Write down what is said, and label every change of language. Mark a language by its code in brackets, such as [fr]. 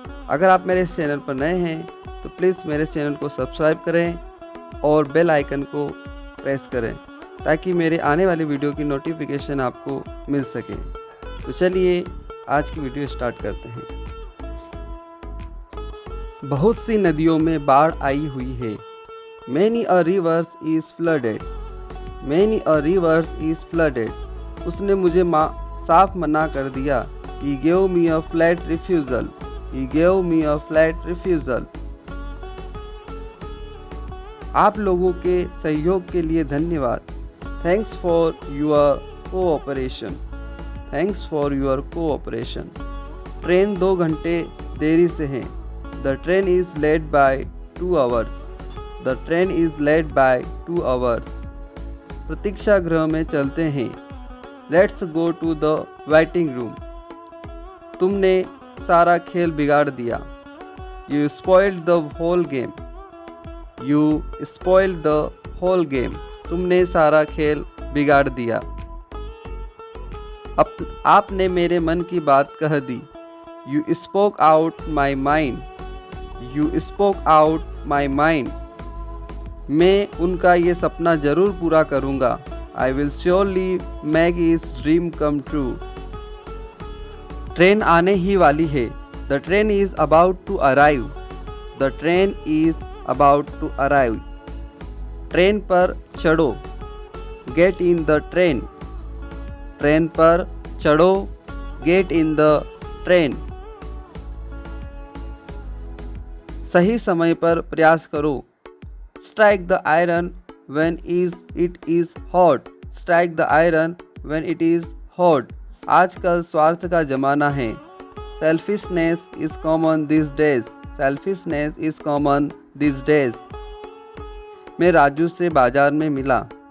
[hi] अगर आप मेरे इस चैनल पर नए हैं तो प्लीज़ मेरे चैनल को सब्सक्राइब करें और बेल आइकन को प्रेस करें ताकि मेरे आने वाली वीडियो की नोटिफिकेशन आपको मिल सके। तो चलिए आज की वीडियो स्टार्ट करते हैं। बहुत सी नदियों में बाढ़ आई हुई है। [en] Many a rivers is flooded. Many a rivers is flooded. [hi] उसने मुझे साफ मना कर दिया। [en] He gave me a flat refusal. He gave me a flat refusal. [hi] आप लोगों के सहयोग के लिए धन्यवाद। [en] Thanks for your cooperation. Thanks for your cooperation. [hi] Train 2 घंटे देरी से है। [en] The train is late by 2 hours. The train is late by 2 hours. [hi] प्रतीक्षा गृह में चलते हैं। [en] Let's go to the waiting room. [hi] तुमने सारा खेल बिगाड़ दिया। [en] You spoiled the whole game. You spoiled the whole game. [hi] तुमने सारा खेल बिगाड़ दिया। आपने मेरे मन की बात कह दी। [en] You spoke out my mind. You spoke out my mind. [hi] मैं उनका ये सपना ज़रूर पूरा करूँगा। [en] I will surely make his dream come true. [hi] Train आने ही वाली है। [en] The train is about to arrive. The train is about to arrive. [hi] Train पर चढ़ो। [en] Get in the train. [hi] Train पर चढ़ो। [en] Get in the train. [hi] सही समय पर प्रयास करो। [en] Strike the iron when it is hot. Strike the iron when it is hot. [hi] आजकल स्वार्थ का ज़माना है। [en] Selfishness is common these days. Selfishness is common these days. [hi] मैं राजू से बाजार में मिला।